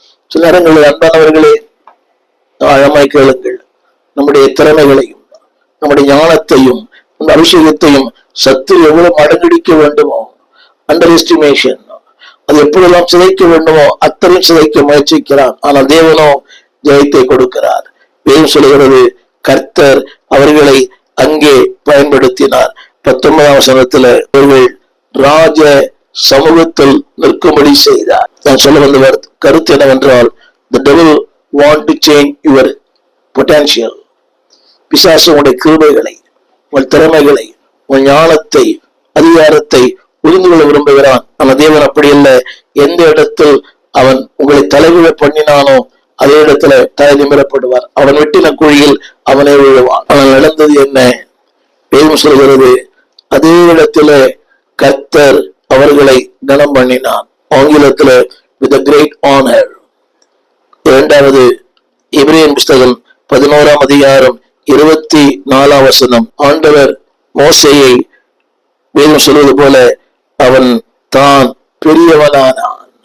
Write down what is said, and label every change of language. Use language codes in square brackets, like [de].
[ta] சில நேரங்களில் அன்பானவர்களே, ஆழமாய் கேளுங்கள், நம்முடைய திறமைகளையும் நம்முடைய ஞானத்தையும் அந்த அபிஷேகத்தையும் சத்து எவ்வளவு மடங்கடிக்க வேண்டுமோ, [en] under estimation, [ta] அது எப்பொழுதெல்லாம் சிதைக்க வேண்டுமோ அத்தனையும் சிதைக்க முயற்சிக்கிறான். ஆனால் தேவனோ ஜெயத்தை கொடுக்கிறார். வேதம் சொல்லுகிறது, கர்த்தர் அவர்களை அங்கே பயன்படுத்தினார். 19ஆம் வசனத்துல அவர்கள் ராஜ சமூகத்தில் நிற்கும்படி செய்தார். நான் சொல்ல வந்த கருத்து என்னவென்றால், [en] the devil want to change your potential. [ta] பிசாசு உங்களுடைய கிருபைகளை, உங்கள் திறமைகளை, உங்கள் ஞானத்தை, அதிகாரத்தை புரிந்து கொள்ள விரும்புகிறான். ஆனால் தேவன் அப்படி அல்ல. எந்த இடத்தில் அவன் உங்களை தலைவிழ பண்ணினானோ அதே இடத்துல தலை நிமிரப்படுவார். அவன் வெட்டின குழியில் அவனே விழுவான். ஆனால் நடந்தது என்ன? வேதம் சொல்கிறது, அதே இடத்துல கர்த்தர் அவர்களை கனம் பண்ணினான். [en] ஆங்கிலத்துல with a great honor. [ta] 2வது எபிரேயர் புஸ்தகம் 11ஆம் அதிகாரம் 24ஆம் வசனம். ஆண்டவர் மோசேயை வேதம் சொல்வது போல அவன் தான் பெரியவனானான்.